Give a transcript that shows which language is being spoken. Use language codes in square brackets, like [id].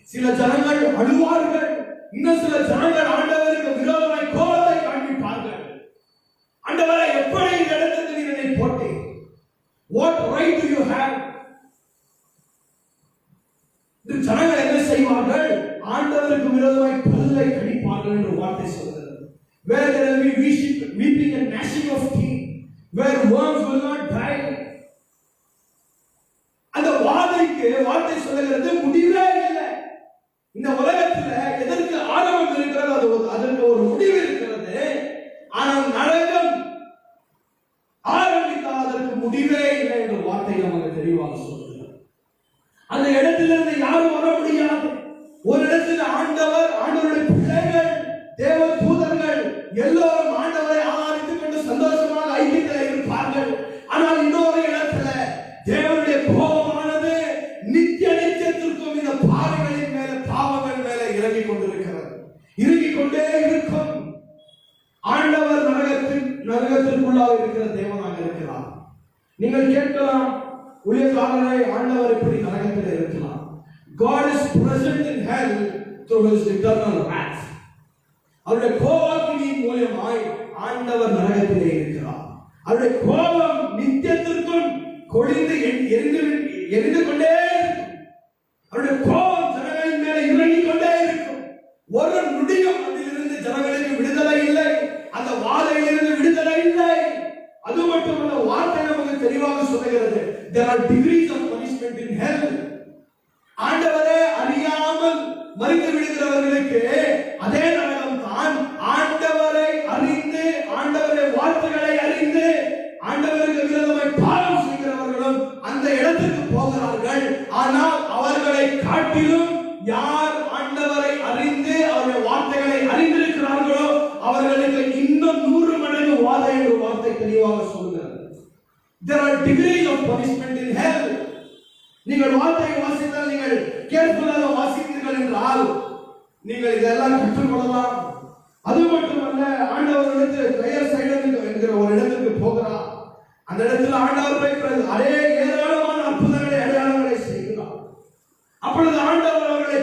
[ta] சில ஜனங்கள் அழுவார்கள். இன்னும் சில ஜனங்கள் ஆண்டவருக்கு விரோதமாய் கோபத்தை காண்பிப்பார்கள். ஆண்டவரே எப்படி இந்த இடத்துக்கு நீர் என்னை போட்டீர்? [en] What right do you have? [ta] இந்த ஜனங்கள் என்ன செய்வார்கள்? ஆண்டவருக்கு விரோதமாய் பல்லை கடிப்பார்கள் என்று வார்த்தை சொல்கிறது. [en] Where there will be weeping and gnashing of teeth, where worms will not die. [ta] அந்த வார்த்தை சொல்லுகிறது முடிவே இல்லை. இந்த உலகத்துல எதற்கு ஆரம்பம் இருக்கிறது, அதற்கு ஒரு முடிவு இருக்கிறது. ஆனால் நரகம் ஆரம்பித்தால் அதற்கு முடிவே இல்லை என்ற வார்த்தை நமக்கு தெளிவாக சொல்லுகிறது. அந்த இடத்திலிருந்து யாரும் வர முடியாது. ஒரு இடத்தில் ஆண்டவருடைய பிள்ளைகள், தேவ தூதர்கள் எல்லோரும் ஆண்டவரை ஆராதித்துக் கொண்டு சந்தோஷமாக ஐக்கியத்தில் இருப்பார்கள். ஆனால் இன்னொரு இடத்துல தேவனுடைய கோபமானது நித்திய நித்தியத்திற்கும் இந்த பாவிகளின் மேல, பாவங்கள் மேல இறங்கிக் கொண்டிருக்கிறது, இறங்கிக் கொண்டே இருக்கும். ஆண்டவர் நரகத்திற்குள்ளாக இருக்கிற தேவனாக இருக்கிறார். நீங்கள் கேட்கலாம், ஊழியக்காரரை ஆண்டவர் எப்படி நரகத்தில் இருக்கலாம்? [en] God is present in hell through his eternal wrath. [ta] அவருடைய கோபத்தின் மூலமாய் ஆண்டவர் நரகத்திலே இருக்கிறார். அவருடைய கோபம் நித்தியத்திற்கும் கொடிந்து எரிந்து கொண்டே இருக்கும். அவருடைய கோபம் ஜனங்களின் மேலே இறங்கிக் கொண்டே இருக்கும். ஒரு நொடியும் அதிலிருந்து ஜனங்களுக்கு விடுதலை இல்லை, அந்த வாதையிலிருந்து விடுதலை இல்லை. அது மட்டுமல்ல, வார்த்தை நமக்கு தெளிவாக சொல்லுகிறது, [en] there are degrees of punishment in hell. [ta] ஆண்டவரே அறியாமல் மறித்து விடுகிறவர்களுக்கு அதே நரகம் தான். ஆண்டவரை அறிந்து, ஆண்டவருடைய வார்த்தைகளை அறிந்து, ஆண்டவருக்கு விரோதமாய் பாவம் செய்கிறவர்களும் அந்த இடத்துக்கு போகிறார்கள். ஆனால் அவர்களை காட்டிலும் யார் ஆண்டவரை அறிந்து அவருடைய வார்த்தைகளை அறிந்திருக்கிறார்களோ அவர்களுக்கு இன்னும் 100 மடங்கு வாதை என்ற வார்த்தை தெளிவாக சொல்கிறது. [en] There are degrees of punishment in hell. [ta] நீங்கள் வார்த்தையை வாசித்தால், நீங்கள் கேர்ஃபுல்லாக வாசித்தீர்கள் என்றால் நீங்கள் இதெல்லாம் கற்றுக்கொள்ளலாம். அது மட்டுமல்ல, ஆண்டவரிடத்தில் கயர் சைடன் என்கிற ஒரு இடத்துக்கு போகிறார். அந்த இடத்துல ஆண்டவர் அதே ஏராளமான அற்புதங்களை, அடையாளங்களை செய்கிறார். அப்பொழுது ஆண்டவர்